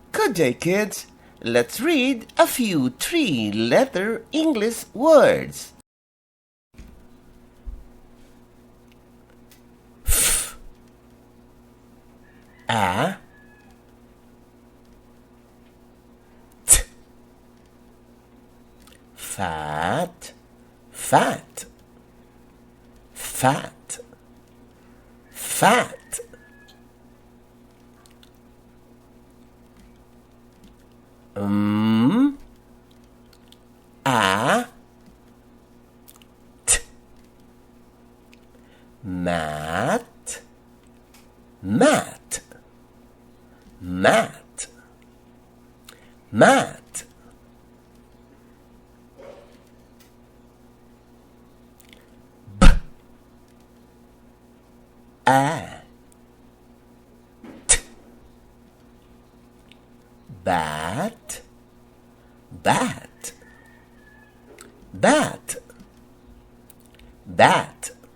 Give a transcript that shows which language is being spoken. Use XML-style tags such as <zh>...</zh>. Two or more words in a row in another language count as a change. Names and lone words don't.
<en>Good day, kids. Let's read a few three-letter English words. F, a, t, fat, fat, fat, fat. A, t, mat, mat, mat, mat. B, a, t, bat, bat, bat, bat.</en>